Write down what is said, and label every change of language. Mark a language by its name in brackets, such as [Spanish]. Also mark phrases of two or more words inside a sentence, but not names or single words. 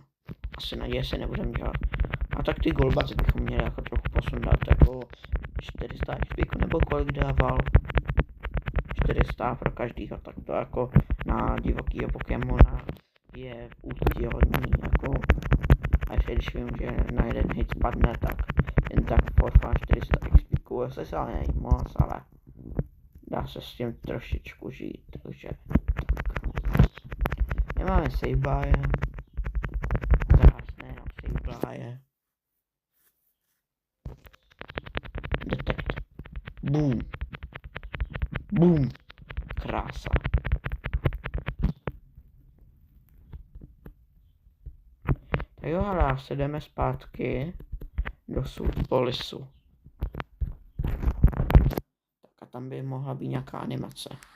[Czech] Asi naděje se nebudeme dělat. A tak ty Golbaty bychom měli jako trochu posundat, jako 400 XP, nebo kolik dával? 400 pro každýho, tak to jako na divokýho Pokémona je úctyhodný, jako a ještě když vím, že na jeden hit spadne, tak jen tak [English] for fun [Czech] 400 XP trošku, se není moc, ale dá se s tím trošičku žít, takže tak. Nemáme [English] save buy. [Czech] Krásné, no, [English] save buy. [Czech] Detect. Boom. Boom. Krása. Tak jo, ale se jdeme zpátky do Polisu. Tak a tam by mohla být nějaká animace.